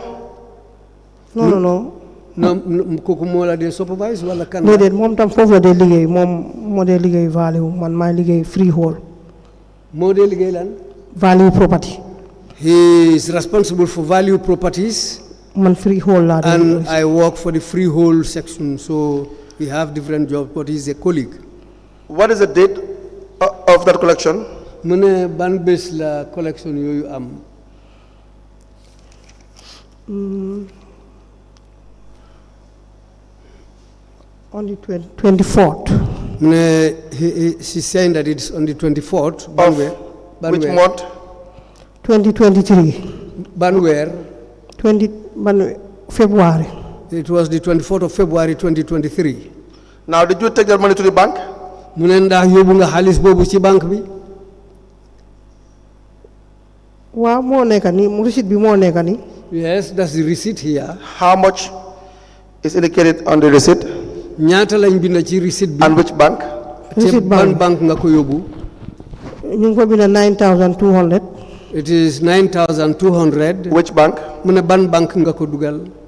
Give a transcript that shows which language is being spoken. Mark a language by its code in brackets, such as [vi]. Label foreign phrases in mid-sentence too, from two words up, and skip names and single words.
[en] No. No, [wo] kooku moo la dee supervise wala kan. déedéet moom tam foofu la dee liggéey moom moo dee liggéey value man maay liggéey freehold. moo dee liggéey lan. [en] value property. He is responsible for value properties. [wo] Man freehold la. [en] And I work for the freehold section, so we have different jobs, but he's a colleague. What is the date of that collection? [wo] mu ne ban bés la collection yooyu am. [en] On the 24th. [wo] mu ne [en] she's saying that it's on the 24th. [wo] ban weer. [en] Which month? 2023. [wo] ban weer. [en] February. It was the 24th of February 2023. Now, did you take that money to the bank? [wo] mu ne ndax yóbbu nga xaalis boobu ci banque bi. waaw moo nekk nii receipt bi moo nekk nii. [en] Yes, that's the receipt here. How much is indicated on the receipt? [wo] ñaata lañ bind ci receipt bi. [en] And which bank? Receipt [wo] ban banque nga ko yóbbu. ñu ngi ko bind 9,200. [en] It is 9,200. Which bank? [wo] mu ne ban banque nga ko dugal.